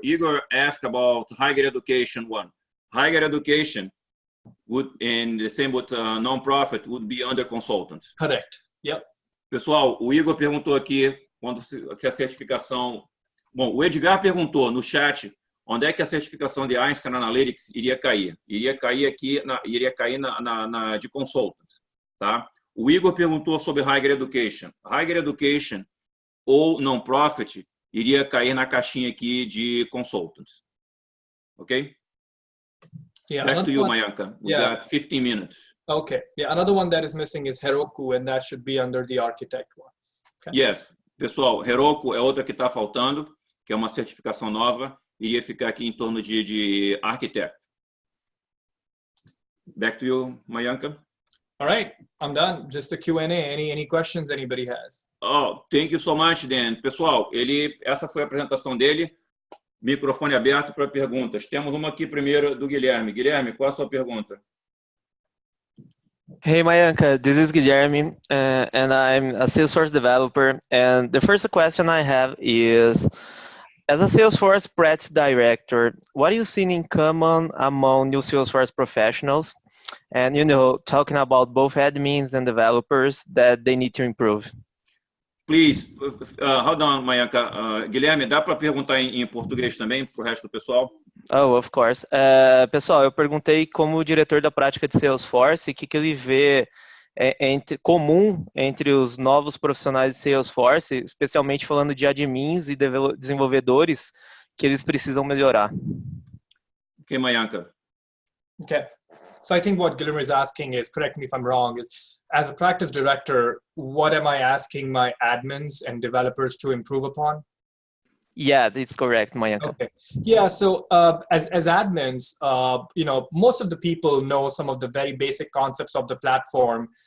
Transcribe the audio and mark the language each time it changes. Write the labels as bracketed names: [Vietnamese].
[English] Igor asked about higher education one. Higher education would, and the same with non-profit, would be under consultants. Correct. Yep. [Portuguese] Pessoal, o Igor perguntou aqui quando se a certificação. Bom, o Edgar perguntou no chat onde é que a certificação de Einstein Analytics iria cair. Iria cair aqui, iria cair na de consultants, tá? O Igor perguntou sobre Higher Education. Higher Education ou non-profit iria cair na caixinha aqui de consultants. Ok? [English] Yeah. Back to you, Mayanka. We got 15 minutes. Okay. Yeah. Another one that is missing is Heroku, and that should be under the architect one. Okay. Yes. [Portuguese] Pessoal, Heroku é outra que está faltando, que é uma certificação nova. Iria ficar aqui em torno de architect. [English] Back to you, Mayanka. All right, I'm done. Just a Q&A. Any questions anybody has? Oh, thank you so much, Dan. [Portuguese] Pessoal, essa foi a apresentação dele. Microfone aberto para perguntas. Temos uma aqui primeiro do Guilherme. Guilherme, qual a sua pergunta? [English] Hey Mayanka, this is Guilherme, and I'm a Salesforce developer. And the first question I have is, as a Salesforce practice director, what are you seeing in common among new Salesforce professionals? And, talking about both admins and developers that they need to improve. Please, hold on, Mayanka. [Portuguese] Guilherme, dá para perguntar em português também para o resto do pessoal? [English] Oh, of course. [Portuguese] Pessoal, eu perguntei como diretor da prática de Salesforce, o que ele vê comum entre os novos profissionais de Salesforce, especialmente falando de admins e desenvolvedores, que eles precisam melhorar. [English] Ok, Mayanka. Okay. So I think what Guilherme is asking is, correct me if I'm wrong, is as a practice director, what am I asking my admins and developers to improve upon? Yeah, that's correct, Mayanka. Okay. Yeah, so as admins, most of the people know some of the very basic concepts of the platform.